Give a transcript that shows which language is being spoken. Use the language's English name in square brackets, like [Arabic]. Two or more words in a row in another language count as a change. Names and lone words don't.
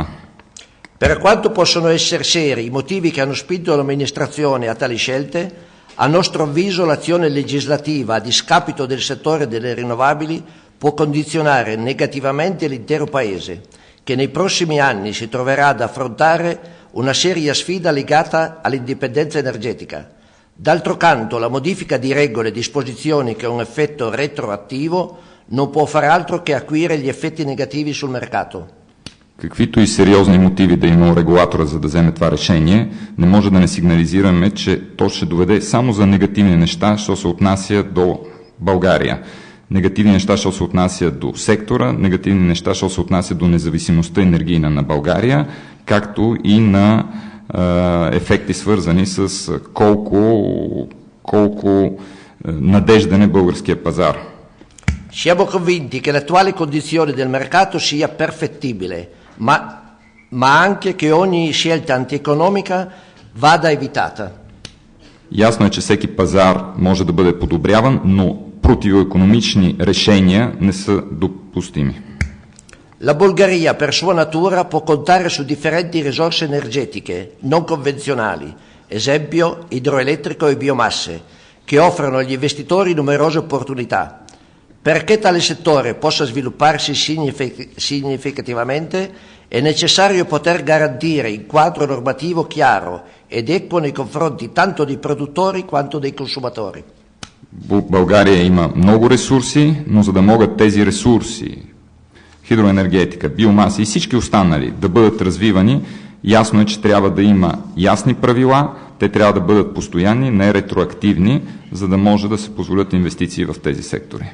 [Italian] Per quanto possono essere seri i motivi che hanno spinto l'amministrazione a tali scelte, a nostro avviso l'azione legislativa a discapito del settore delle rinnovabili può condizionare negativamente l'intero Paese, che nei prossimi anni si troverà ad affrontare una seria sfida legata all'indipendenza energetica. D'altro canto, la modifica di regole e disposizioni che ha un effetto retroattivo non può far altro che acuire gli effetti negativi sul mercato. [Bulgarian] Каквито и сериозни мотиви да има регулатора, за да вземе това решение, не може да не сигнализираме, че то ще доведе само за негативни неща, що се отнася до България. Негативни неща, що се отнася до сектора, негативни неща, що се отнася до независимостта енергийна на България, както и на ефекти свързани с колко надежден е българския пазар. [Italian] Siamo convinti che l'attuale condizione del mercato sia perfettibile, ma anche che ogni scelta antieconomica vada evitata. [Bulgarian] Ясно е, че всеки пазар може да бъде подобряван, но противоекономични решения не са допустими. [Italian] La Bulgaria per sua natura può contare su differenti risorse energetiche non convenzionali, esempio idroelettrico e biomasse, che offrono agli investitori numerose opportunità. Perché tale settore possa svilupparsi significativamente è necessario poter garantire un quadro normativo chiaro ed equo nei confronti tanto dei produttori quanto dei consumatori. [Bulgarian] България има много ресурси, но за да могат тези ресурси, хидроенергетика, биомаса и всички останали да бъдат развивани, ясно е, че трябва да има ясни правила, те трябва да бъдат постоянни, не ретроактивни, за да може да се позволят инвестиции в тези сектори.